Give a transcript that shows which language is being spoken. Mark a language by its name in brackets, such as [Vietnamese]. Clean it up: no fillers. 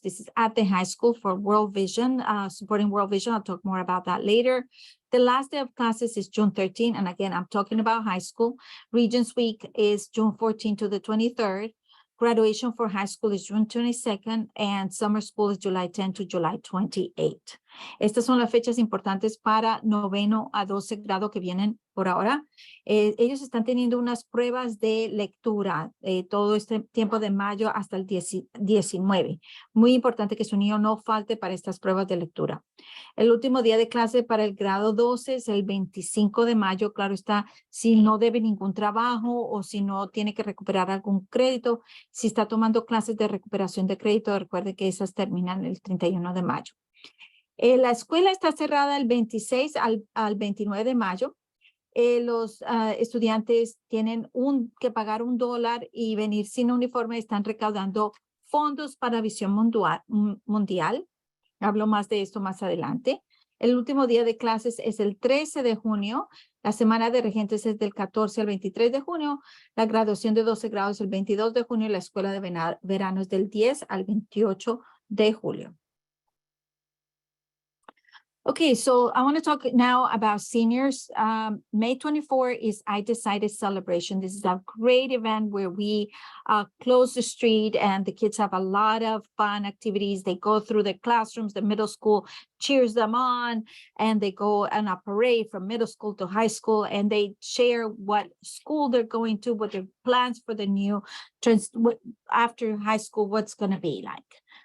[English] This is at the high school for World Vision, supporting World Vision. I'll talk more about that later. The last day of classes is June 13th. And again, I'm talking about high school. Regents Week is June 14th to the 23rd. Graduation for high school is June 22nd, and summer school is July 10 to July 28. [Spanish] Estas son las fechas importantes para 9º a 12 grado que vienen por ahora. Ellos están teniendo unas pruebas de lectura todo este tiempo de mayo hasta el 19. Muy importante que su niño no falte para estas pruebas de lectura. El último día de clase para el grado 12 es el 25 de mayo. Claro está, si no debe ningún trabajo o si no tiene que recuperar algún crédito. Si está tomando clases de recuperación de crédito, recuerde que esas terminan el 31 de mayo. La escuela está cerrada el 26 al 29 de mayo. Los estudiantes tienen que pagar $1 y venir sin uniforme. Están recaudando fondos para Visión Mundial. Hablo más de esto más adelante. El último día de clases es el 13 de junio. La semana de regentes es del 14 al 23 de junio. La graduación de 12 grados es el 22 de junio. Y la escuela de verano es del 10 al 28 de julio. [English] Okay, so I want to talk now about seniors. May 24 is I Decided celebration. This is a great event where we close the street and the kids have a lot of fun activities. They go through the classrooms, the middle school cheers them on, and they go on a parade from middle school to high school, and they share what school they're going to, what their plans for the new after high school, what's going to be like.